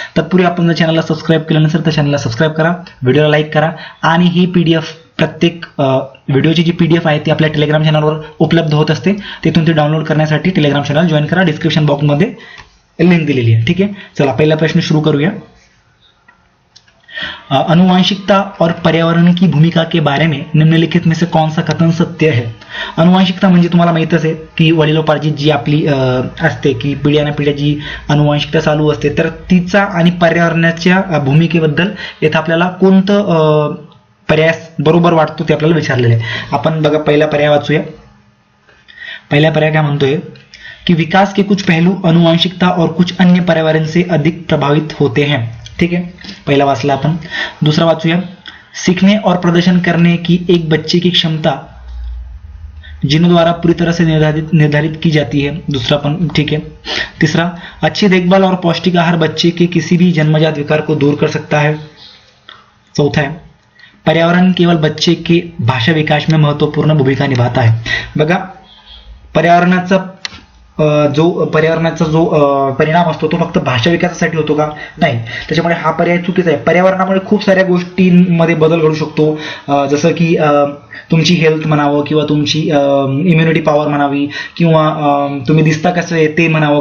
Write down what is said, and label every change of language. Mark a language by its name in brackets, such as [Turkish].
[Marathi] तत्पूर्वी आपण जर चॅनलला सबस्क्राईब केलं नसेल तर चॅनलला सबस्क्राईब करा, व्हिडिओला लाईक करा आणि ही PDF प्रत्येक व्हिडिओची जी PDF आहे ती आपल्या टेलिग्राम चॅनलवर उपलब्ध होत असते. तिथून ती डाउनलोड करण्यासाठी टेलिग्राम चॅनल जॉईन करा, डिस्क्रिप्शन बॉक्समध्ये लिंक दिलेली आहे. ठीक आहे. चला पहिला प्रश्न शुरू करूया. [Hindi] अनुवांशिकता और पर्यावरण की भूमिका के बारे में निम्नलिखित में से कौन सा कथन सत्य है. [Marathi] अनुवांशिकता म्हणजे तुम्हाला माहितच आहे की वडिलोपार्जित जी आपली असते की पिढ्यानपिढ्या जी अनुवांशिकता चालू असते तर तिचा आणि पर्यावरणाच्या भूमिकेबद्दल येथे आपल्याला कोणतं पर्याय बरोबर वाटतो ते आपल्याला विचारलेले आहे. आपण बघा पहिला पर्याय वाचूया. पहिला पर्याय काय म्हणतोय कि [Hindi] विकास के कुछ पहलू अनुवांशिकता और कुछ अन्य पर्यावरण से अधिक प्रभावित होते हैं. ठीक है, [Marathi] पहिला वाचला आपण. दूसरा वाचूया. [Hindi] सीखने और प्रदर्शन करने की एक बच्चे की क्षमता जीनों द्वारा पूरी तरह से निर्धारित की जाती है. दूसरा पण ठीक है. तीसरा, अच्छी देखभाल और पौष्टिक आहार बच्चे के किसी भी जन्मजात विकार को दूर कर सकता है. चौथा है, पर्यावरण केवल बच्चे के भाषा विकास में महत्वपूर्ण भूमिका निभाता है. [Marathi] बघा, पर्यावरणाचा जो परिणाम असतो तो फक्त भाषा विकासासाठी होतो का? नाही. त्याच्यामुळे हा पर्याय चुकीचा आहे. पर्यावरणामुळे खूप साऱ्या गोष्टींमध्ये बदल घडू शकतो, जसं की तुमची हेल्थ म्हणावं किंवा तुमची इम्युनिटी पॉवर म्हणावी किंवा तुम्ही दिसता कसं आहे ते म्हणावं.